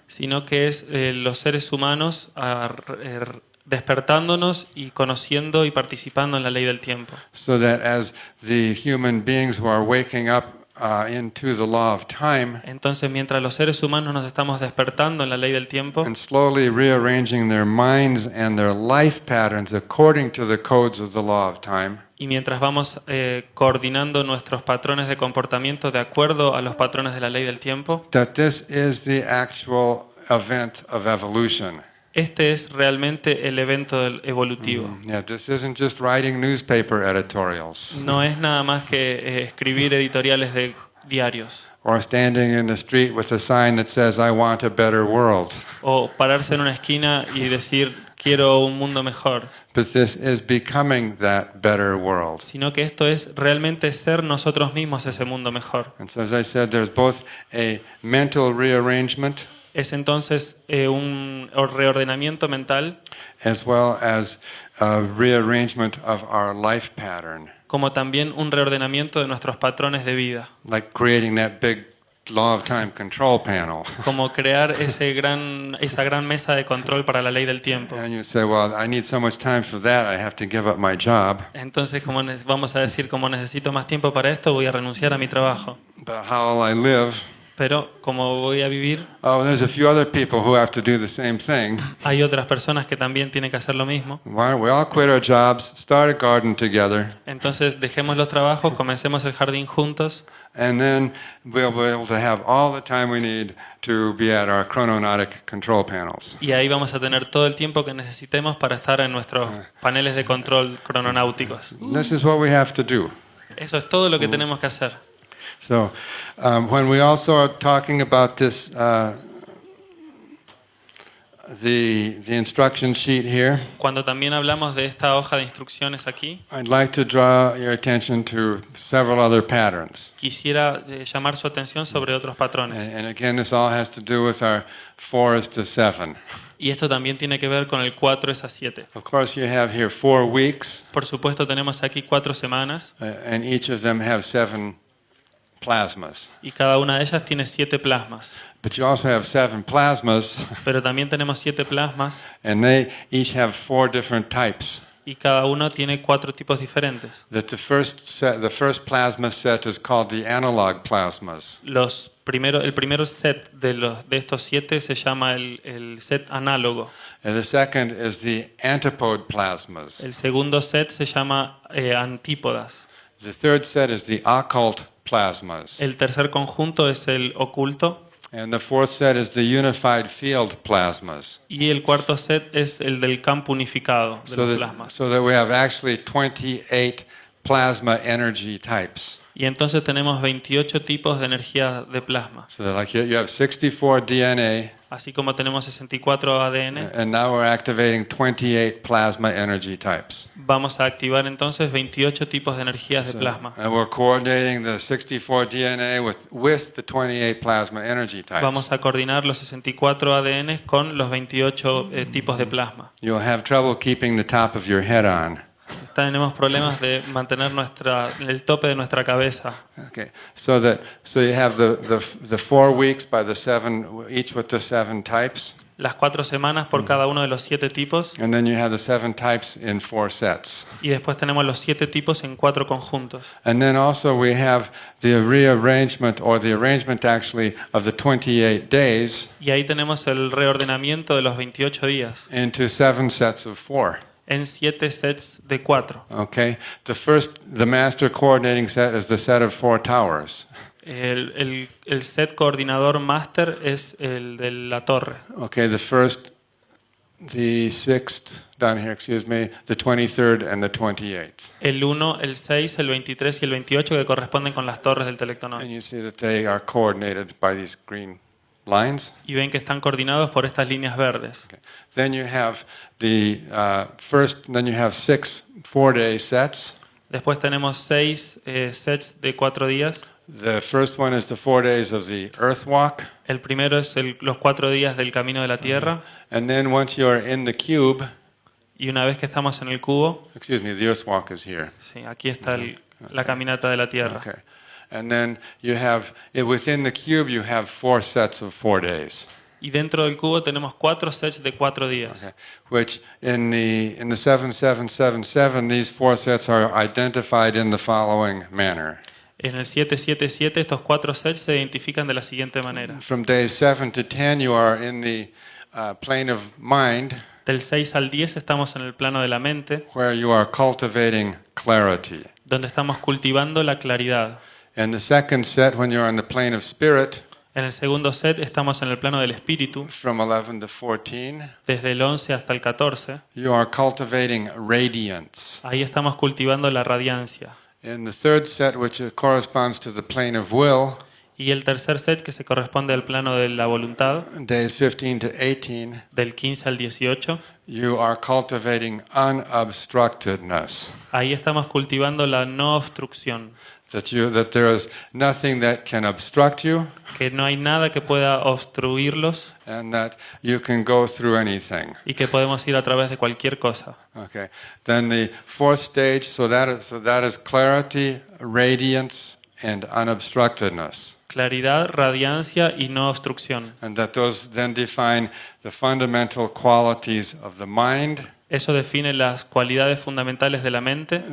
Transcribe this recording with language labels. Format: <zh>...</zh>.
<es>sino que es los seres humanos despertándonos y conociendo y participando en la ley del tiempo.</es> <en>So that as the human beings who are waking up into the law of time</en> <es>Entonces, mientras los seres humanos nos estamos despertando en la ley del tiempo</es> <en>and slowly rearranging their minds and their life patterns according to the codes of the law of time,</en> <es>y mientras vamos coordinando nuestros patrones de comportamiento de acuerdo a los patrones de la ley del tiempo,</es> <en>that this is the actual event of evolution.</en> <es>este es realmente el evento evolutivo.</es> <en>Yeah, this isn't just writing newspaper editorials</en> <es>No es nada más que escribir editoriales de diarios</es> <en>or standing in the street with a sign that says, I want a better world.</en> <es>o pararse en una esquina y decir quiero un mundo mejor,</es> <en>But this is becoming that better world.</en> <es>sino que esto es realmente ser nosotros mismos ese mundo mejor.</es> <en>And so as I said, there's both a mental rearrangement</en> <es>Es entonces un reordenamiento mental</es> <en>as well as a rearrangement of our life pattern,</en> <es>como también un reordenamiento de nuestros patrones de vida,</es> <en>like creating that big law of time control panel.</en> <es>como crear esa gran mesa de control para la ley del tiempo.</es> <en>And you say, well, I need so much time for that, I have to give up my job.</en> <es>Entonces, vamos a decir, como necesito más tiempo para esto, voy a renunciar a mi trabajo.</es> <en>But how will I live?</en> <es>Pero como voy a vivir,</es> <en>Oh, there's a few other people who have to do the same thing.</en> <es>hay otras personas que también tienen que hacer lo mismo.</es> <en>Why don't we all quit our jobs, start a garden together,</en> <es>Entonces, dejemos los trabajos, comencemos el jardín juntos</es> <en>and then we'll be able to have all the time we need to be at our chrononautic control panels.</en> <es>y ahí vamos a tener todo el tiempo que necesitemos para estar en nuestros paneles de control crononáuticos.</es> <en>This is what we have to do.</en> <es>Eso es todo lo que tenemos que hacer.</es> <en>So, when we also are talking about this, the instruction sheet here,</en> <es>Cuando también hablamos de esta hoja de instrucciones aquí,</es> <en>I'd like to draw your attention to several other patterns.</en> <es>quisiera llamar su atención sobre otros patrones.</es> <en>And again, this all has to do with our 4 to 7.</en> <es>Y esto también tiene que ver con el 4 es a 7.</es> <en>Of course, you have here 4 weeks,</en> <es>Por supuesto, tenemos aquí 4 semanas</es> <en>and each of them have 7 plasmas.</en> <es>y cada una de ellas tiene 7 plasmas.</es> <en>But you also have 7 plasmas,</en> <es>Pero también tenemos 7 plasmas</es> <en>and they each have 4 different types.</en> <es>y cada uno tiene 4 tipos diferentes.</es> <en>The first plasma set is called the analog plasmas.</en> <es>El primer set de estos 7 se llama el set análogo.</es> <en>And the second is the antipode plasmas.</en> <es>El segundo set se llama antípodas.</es> <en>The third set is the occult plasmas.</en> <es>El tercer conjunto es el oculto.</es> <en>And the fourth set is the unified field plasmas.</en> <es>Y el cuarto set es el del campo unificado de los plasmas.</es> <en>So that we have actually 28 plasma energy types.</en> <es>Y entonces tenemos 28 tipos de energía de plasma.</es> <en>So that like you have 64 DNA,</en> <es>Así como tenemos 64 ADN,</es> <en>and now we're activating 28 plasma energy types.</en> <es>vamos a activar entonces 28 tipos de energías de plasma.</es> <en>And we're coordinating the 64 DNA with the 28 plasma energy types.</en> <es>Vamos a coordinar los 64 ADN con los 28 tipos de plasma.</es> <en>You'll have trouble keeping the top of your head on.</en> <es>Tenemos problemas de mantener el tope de nuestra cabeza.</es> <en>Okay, so you have the 4 weeks by the 7, each with the 7 types,</en> <es>Las 4 semanas por cada uno de los 7 tipos.</es> <en>and then you have the 7 types in 4 sets.</en> <es>Y después tenemos los 7 tipos en 4 conjuntos.</es> <en>And then also we have the rearrangement, or the arrangement actually, of the 28 days</en> <es>Y ahí tenemos el reordenamiento de los 28 días</es> <en>into 7 sets of 4.</en> <es>en 7 sets de 4.</es> <en>Okay, the master coordinating set is the set of 4 towers.</en> <es>El set coordinador máster es el de la torre.</es> <en>Okay, the 6th, down here, excuse me, the 23rd and the 28th.</en> <es>El 1, el 6, el 23 y el 28 que corresponden con las torres del telectonón.</es> <en>And you see that they are coordinated by these green lines.</en> <es>Y ven que están coordinados por estas líneas verdes.</es> <en>Okay. Then you have then you have 6 4-day sets.</en> <es>Después tenemos 6 sets de 4 días.</es> <en>The first one is the 4 days of the earth walk.</en> <es>El primero es los 4 días del camino de la Tierra.</es> <en>And then once you're in the cube,</en> <es>Y una vez que estamos en el cubo,</es> <en>excuse me, the earth walk is here.</en> <es>sí, aquí está la caminata de la Tierra.</es> <en>Okay. And then you have, within the cube, you have 4 sets of 4 days.</en> <es>Y dentro del cubo tenemos 4 sets de 4 días.</es> <en>Okay. Which in the 7777, these 4 sets are identified in the following manner.</en> <es>En el 777 estos 4 sets se identifican de la siguiente manera.</es> <en>From days 7 to 10, you are in the plane of mind,</en> <es>Del 6 al 10 estamos en el plano de la mente,</es> <en>where you are cultivating clarity.</en> <es>donde estamos cultivando la claridad.</es> <en>In the second set, when you're on the plane of spirit,</en> <es>En el segundo set estamos en el plano del espíritu,</es> <en>from 11 to 14,</en> <es>desde el 11 hasta el 14.</es> <en>you are cultivating radiance.</en> <es>Ahí estamos cultivando la radiancia.</es> <en>In the third set, which corresponds to the plane of will,</en> <es>Y el tercer set, que se corresponde al plano de la voluntad,</es> <en>days 15 to 18,</en> <es>del 15 al 18,</es> <en>you are cultivating unobstructedness.</en> <es>ahí estamos cultivando la no obstrucción,</es> <en>That there is nothing that can obstruct you,</en> <es>que no hay nada que pueda obstruirlos</es> <en>and that you can go through anything.</en> <es>y que podemos ir a través de cualquier cosa.</es> <en>Okay. Then the fourth stage, so that is clarity, radiance, and unobstructedness.</en> <es>Claridad, radiancia y no obstrucción.</es> <en>And that those then define the fundamental qualities of the mind,</en> <es>Eso define las cualidades fundamentales de la mente,</es>